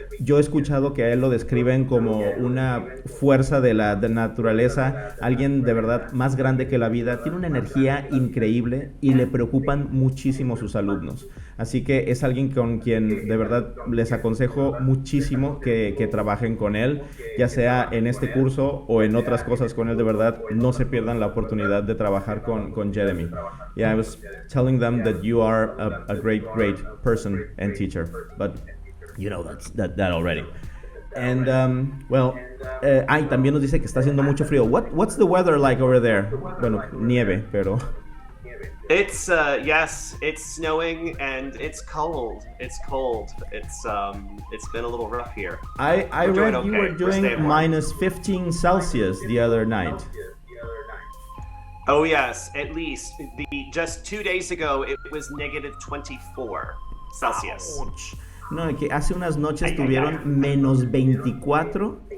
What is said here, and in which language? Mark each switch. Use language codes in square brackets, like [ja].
[es] Yo he escuchado que a él lo describen como una fuerza de la naturaleza, alguien de verdad más grande que la vida, tiene una energía increíble y le preocupan muchísimo sus alumnos. Así que es alguien con quien de verdad les aconsejo muchísimo que trabajen con él, ya sea en este curso o en otras cosas con él. De verdad, no se pierdan la oportunidad de trabajar con Jeremy. [en] Yeah, I was telling them that you are a great person and teacher, but you know that already. And [es] también nos dice que está haciendo mucho frío. [en] What's the weather like over there? [es] Bueno, nieve, pero [en] it's yes, it's snowing and it's cold. It's cold. It's been a little rough here. I read you were doing minus 15 Celsius the other night. Oh yes, at least. Just 2 days ago it was negative 24 Celsius. Ouch. [es] No, que hace unas noches tuvieron menos 24